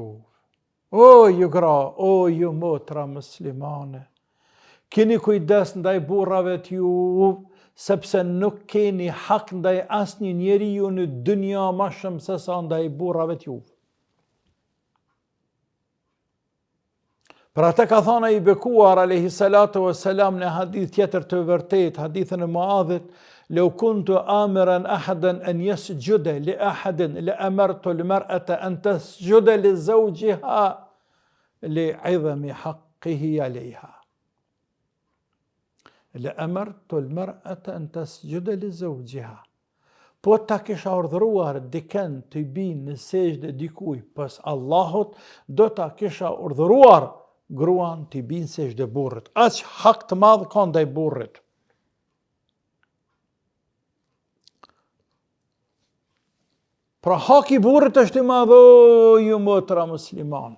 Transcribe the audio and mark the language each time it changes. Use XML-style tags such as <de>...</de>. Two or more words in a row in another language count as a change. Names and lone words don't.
<sq>O ju gra, o ju motra muslimane, keni kujdes ndaj burrave t'ju, sepse nuk keni hak ndaj asnjë njeriu në dynja ma shumë se sa ndaj burrave t'ju. Për atë ka thënë i bekuar</sq> <ar>عليه الصلاة والسلام</ar> <sq>në hadith tjetër të vërtet, hadithën e Muadhit,</sq> <ar>لو كنت آمرا أحدا أن يسجد لأحد لأمرت المرأة أن تسجد لزوجها لعظم حقه عليها. لأمرت المرأة أن تسجد لزوجها.</ar> <sq>Po ta kisha urdhëruar dikën të binë në sejdë dikuj pas Allahut, do ta kisha urdhëruar gruan të binë sejdë burrit. Aq hak të madh ka ndaj burrit. Pra haki burrit është i madh, o ju motra muslimane.</sq>